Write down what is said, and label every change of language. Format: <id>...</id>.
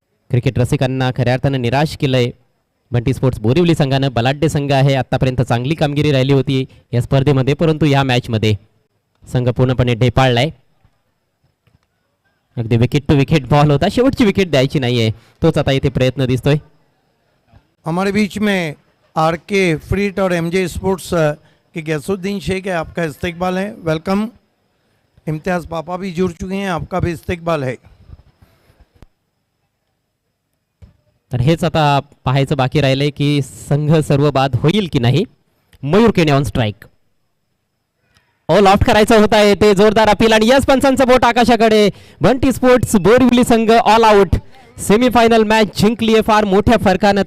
<mr>Cricket रसिकांना खऱ्या अर्थानं निराश केलंय बंटी स्पोर्ट्स बोरिवली संघानं. बलाढ्य संघ आहे, आतापर्यंत चांगली कामगिरी राहिली होती या स्पर्धेमध्ये, परंतु या मॅचमध्ये संघ पूर्णपणे ढेपाळलाय. अगदी विकेट टू विकेट बॉल होता, शेवटची विकेट द्यायची नाहीये, तोच आता इथे प्रयत्न दिसतोय.</mr> <hi>हमारे बीच में RK फ्रीट और MJ स्पोर्ट्स के गैसुद्दीन शेख है, आपका इस्तकबाल है, वेलकम. इम्तियाज़ पापा भी जुड़ चुके हैं, आपका भी इस्तकबाल है.</hi> <mr>तर हेच आता पाहायचं बाकी राहिलंय की संघ सर्व बाद होईल की नाही. मयूर केने ऑन स्ट्राईक, ऑल आउट करायचं होत आहे, ते जोरदार अपील आणि यस पंचांचं बोट आकाशाकडे. बंटी स्पोर्ट्स बोरिवली संघ ऑल आउट, सेमीफायनल मॅच जिंकली आहे फार मोठ्या फरकानं.</mr>